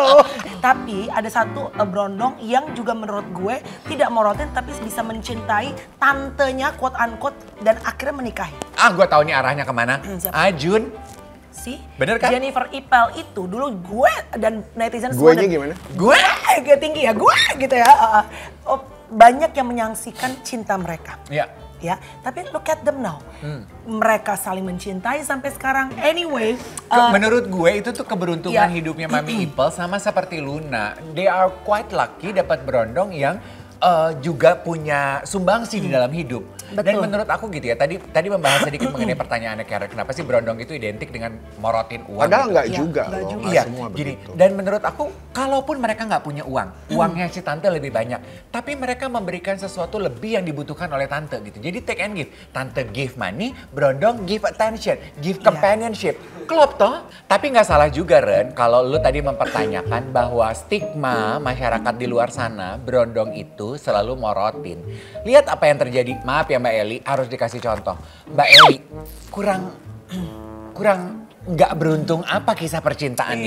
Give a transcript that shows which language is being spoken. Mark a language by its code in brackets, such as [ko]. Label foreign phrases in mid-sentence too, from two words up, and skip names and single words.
[id] Tapi ada satu Brondong yang juga menurut gue tidak morotin tapi bisa mencintai tantenya [en] quote unquote [id] dan akhirnya menikahi. gue tahu nih arahnya kemana. Ajun. Bener kan? Jennifer Ipel itu dulu gue dan netizen semua. Guenya gimana? Gue tinggi ya, gue gitu ya. Banyak yang menyaksikan cinta mereka. Iya. Ya, tapi [en] look at them now. [id] Mereka saling mencintai sampai sekarang. Anyway, menurut gue itu tuh keberuntungan hidupnya Mami Ipel sama seperti Luna. [en] They are quite lucky [id] dapat Brondong yang juga punya sumbangsi di dalam hidup. Betul. Dan menurut aku gitu ya, tadi membahas sedikit mengenai pertanyaannya Karen, kenapa sih Brondong itu identik dengan morotin uang? Padahal gitu. nggak juga loh, Iya, semua gini. begitu. Dan menurut aku, kalaupun mereka nggak punya uangnya si tante lebih banyak, tapi mereka memberikan sesuatu lebih yang dibutuhkan oleh tante gitu. Jadi [en] take and give. Tante give money, Brondong give attention, give companionship. [id] Klop toh? Tapi nggak salah juga Ren, kalau lu tadi mempertanyakan bahwa stigma masyarakat di luar sana, Brondong itu selalu morotin. Lihat apa yang terjadi, maaf ya Mbak Eli, harus dikasih contoh. Mbak Eli, kurang nggak beruntung apa kisah percintaannya?